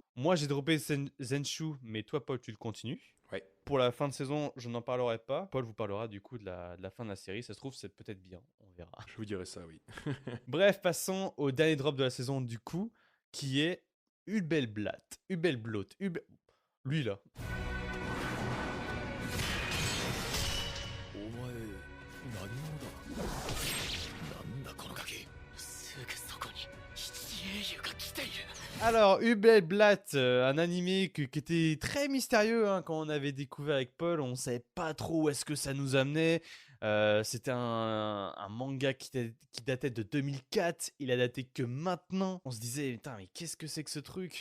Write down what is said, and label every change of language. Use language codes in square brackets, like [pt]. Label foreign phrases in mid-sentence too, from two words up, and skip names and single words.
[fr] Moi, j'ai droppé Zenshu, mais toi, Paul, tu le continues. Ouais. Pour la fin de saison, je n'en parlerai pas. Paul vous parlera du coup de la fin de la série. Ça se trouve, c'est peut-être bien. On verra. Je vous dirai ça, oui. Bref, passons au dernier drop de la saison du coup, qui est Hubelblatt. Hubelblot. Lui là. [ja] お前何者だなんだこの鍵すぐそこに七英雄が来ている [fr] Alors, Hubelblatt, un animé qui était très mystérieux hein, quand on avait découvert avec Paul. On savait pas trop où est-ce que ça nous amenait. C'était un manga qui datait de 2004. Il a daté que maintenant. On se disait, putain, mais qu'est-ce que c'est que ce truc?